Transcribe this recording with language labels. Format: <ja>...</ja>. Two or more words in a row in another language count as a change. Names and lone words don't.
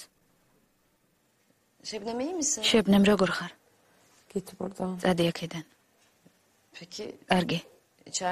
<tr>Şebnem iyi misin?</tr> <ka>შებნემ როგორ ხარ?</ka> <tr>Git buradan.</tr> <ka>წადი აქედან.</ka> <tr>Peki</tr> <ka>კარგი.</ka> <tr>içeride...</tr>